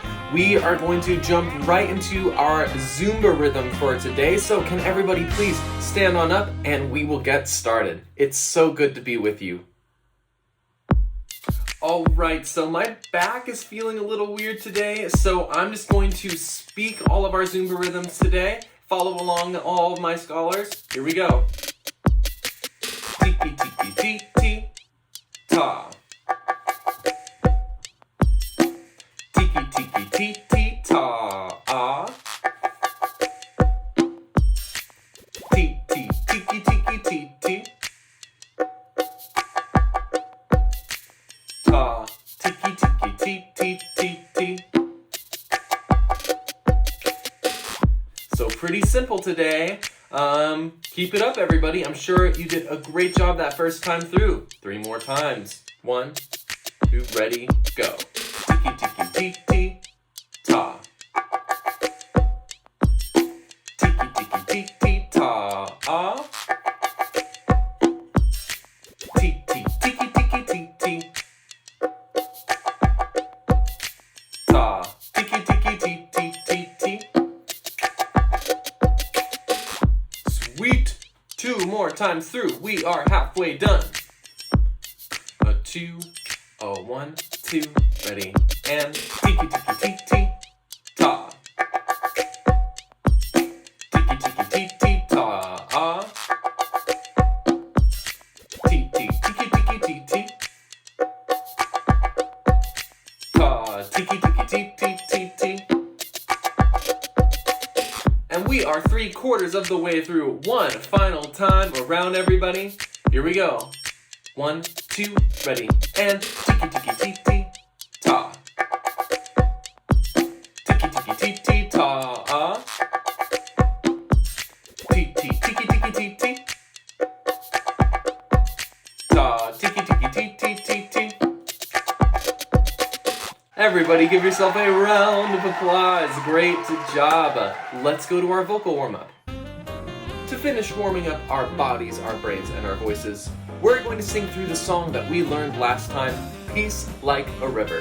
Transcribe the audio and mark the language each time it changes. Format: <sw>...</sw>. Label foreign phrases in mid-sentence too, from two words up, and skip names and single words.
<en>We are going to jump right into our Zumba rhythm for today, so can everybody please stand on up and we will get started. It's so good to be with you. Alright, so my back is feeling a little weird today, so I'm just going to speak all of our Zumba rhythms today. Follow along, all of my scholars. Here we go. Tiki tiki tiki ta. Tiki tiki tiki ta. Ah. Ti ti tiki tiki tiki. Ta. Tiki tiki tiki tiki. So pretty simple today. Keep it up, everybody. I'm sure you did a great job that first time through. 3 more times. 1, 2, ready, go. Tiki tiki tiki ta. Tiki tiki tiki ta. Ah. Ti ti tiki tiki tiki. Ta. Tiki tiki tiki tiki. Sweet. 2 more times through. We are halfway done. A 2, a 1, 2, ready, and tiki tiki tiki ta. Tiki tiki tiki ta. Ah. Ti ti tiki tiki tiki. Ta. Tiki tiki tiki tiki. And we are 3/4 of the way through. One final time around, everybody. Here we go. 1, 2, ready, and tiki tiki tiki ta. Tiki tiki tiki ta. Ah. Ti ti tiki tiki tiki. Ta. Tiki tiki tiki tiki. Everybody give yourself a round of applause. Great job. Let's go to our vocal warm-up. To finish warming up our bodies, our brains, and our voices, we're going to sing through the song that we learned last time, Peace Like a River.</en>